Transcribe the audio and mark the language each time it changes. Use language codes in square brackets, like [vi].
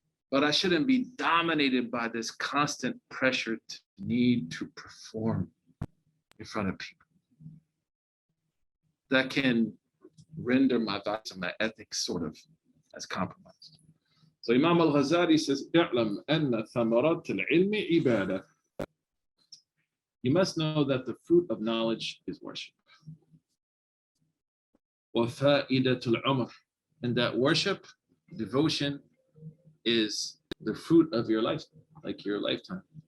[en] But I shouldn't be dominated by this constant pressure to need to perform in front of people. That can render my values and my ethics sort of as compromised. So Imam al-Ghazali says, [ar] "اعلم أن ثمرات العلم عبادة." [en] You must know that the fruit of knowledge is worship. [ar] وفائدة العمر, [en] and that worship, devotion, is the fruit of your life, like your lifetime.